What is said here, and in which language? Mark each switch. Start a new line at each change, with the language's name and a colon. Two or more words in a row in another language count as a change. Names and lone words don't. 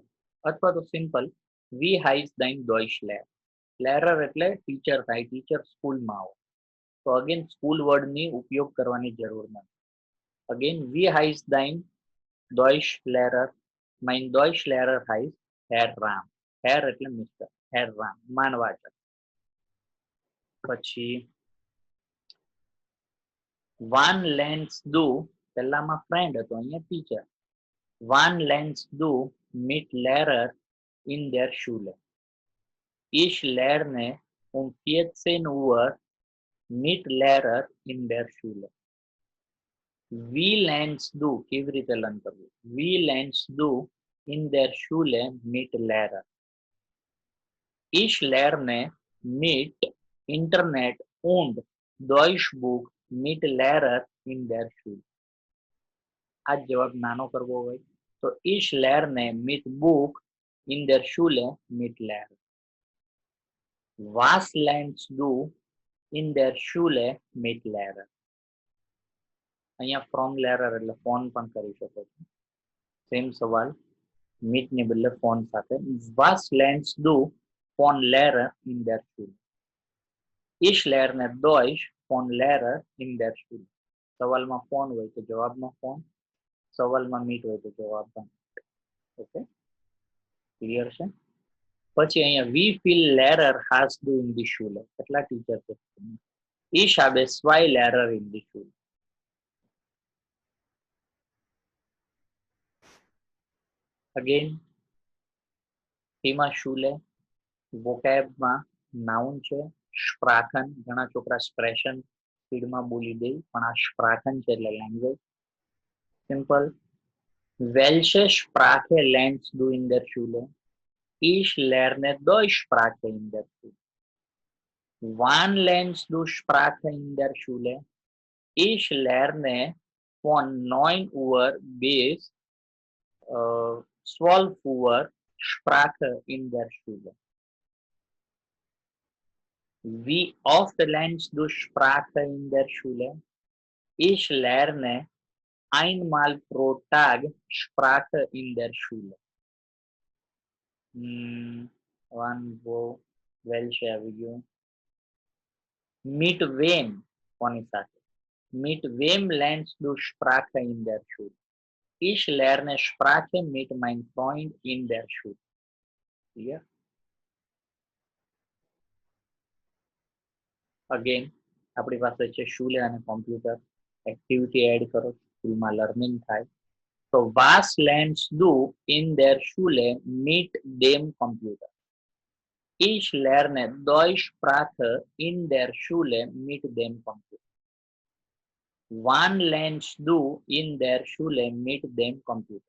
Gujarati: અથવા તો સિમ્પલ
German: wie heißt dein Deutschlehrer?
Gujarati: Lehrer એટલે ટીચર થાય, ટીચર સ્કૂલમાં આવો. તો અગેન સ્કૂલ વર્ડની ઉપયોગ કરવાની જરૂર નથી.
German: અગેન wie heißt dein Deutschlehrer? Mein Deutschlehrer heißt Herr Ram.
Gujarati: Herr એટલે મિસ્ટર, Herr Ram, માનવાચક. પછી
German: Wann lernst du,
Gujarati: પહેલામાં ફ્રેન્ડ હતો, અહીંયા ટીચર.
German: Wann lernst du mit Lehrer in der Schule? Ich lerne 14 Uhr mit Lehrer in der Schule. Wie lernst du,
Gujarati: કેવી રીતે લર્ન કરવું?
German: Wie lernst du in der Schule mit Lehrer? Ich lerne mit Internet und Deutschbuch mit Lehrer in der Schule.
Gujarati: આ જવાબ નાનો કરવો હોય તો
German: ich lerne mit Buch in der Schule mit Lehrer. Was lernst du in der Schule mit Lehrer?
Gujarati: અહીંયા from Lehrer એટલે ફોન પણ કરી શકો છો. સેમ સવાલ, mit ને બદલે ફોન સાથે.
German: Was lernst du von Lehrer in der Schule? Ich lerne Deutsch von Lehrer in der Schule.
Gujarati: સવાલમાં ફોન હોય તો જવાબમાં ફોન, સવાલમાં મીટ હોય તો જવાબમાં. ઓકે, ક્લિયર છે? પછી અહીંયા
German: wie viel Lehrer hast du in die Schule?
Gujarati: કેટલા ટીચર છે?
German: Ich habe 2 Lehrer in die Schule. Again, Thema Schule,
Gujarati: vocabમાં નાઉન છે, Sprachen, ઘણા છોકરા સ્પ્રેશન સ્પીડમાં બોલી દે, પણ આ Sprachen છે એટલે લેંગ્વેજ. સિમ્પલ.
German: Welche Sprache lernst du in der Schule? Ich lerne Deutschsprache in der Schule. Wann lernst du Sprache in der Schule? Ich lerne von 9 Uhr bis 12 Uhr Sprache in der Schule. Wie oft lernst du Sprache in der Schule? Ich lerne einmal pro Tag Sprache in der Schule.
Gujarati: Welche આવી ગયું?
German: Mit wem?
Gujarati: કોની સાથે?
German: Mit wem lernst du Sprache in der Schule? Ich lerne Sprache mit meinem Freund in der Schule.
English: Clear? Again,
Gujarati: આપણી પાસે છે Schule અને કોમ્પ્યુટર. એક્ટિવિટી એડ કરો, સ્કૂલમાં લર્નિંગ થાય.
German: So was lernst du in der Schule mit dem Computer? Ich lerne Deutsch Sprache in der Schule mit dem Computer. Wann lernst du in der Schule mit dem Computer?